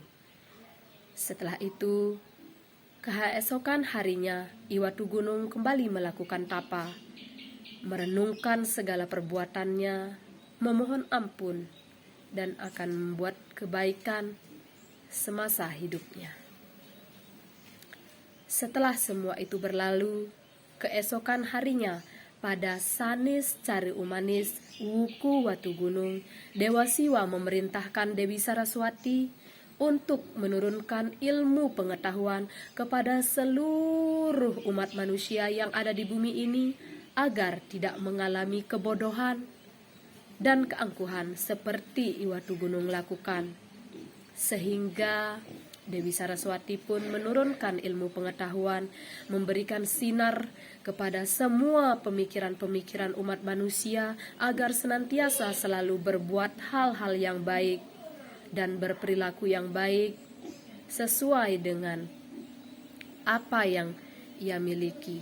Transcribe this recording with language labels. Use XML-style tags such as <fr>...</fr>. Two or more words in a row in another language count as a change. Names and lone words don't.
<id>Setelah itu, keesokan harinya Iwatugunung kembali melakukan tapa, merenungkan segala perbuatannya, memohon ampun, dan akan membuat kebaikan semasa hidupnya. Setelah semua itu berlalu, keesokan harinya pada Sanis Cari Umanis Wuku Watugunung, Dewa Siwa memerintahkan Dewi Saraswati untuk menurunkan ilmu pengetahuan kepada seluruh umat manusia yang ada di bumi ini agar tidak mengalami kebodohan dan keangkuhan seperti Iwatugunung lakukan. Sehingga Dewi Saraswati pun menurunkan ilmu pengetahuan, memberikan sinar kepada semua pemikiran-pemikiran umat manusia agar senantiasa selalu berbuat hal-hal yang baik dan berperilaku yang baik sesuai dengan apa yang ia miliki.</id>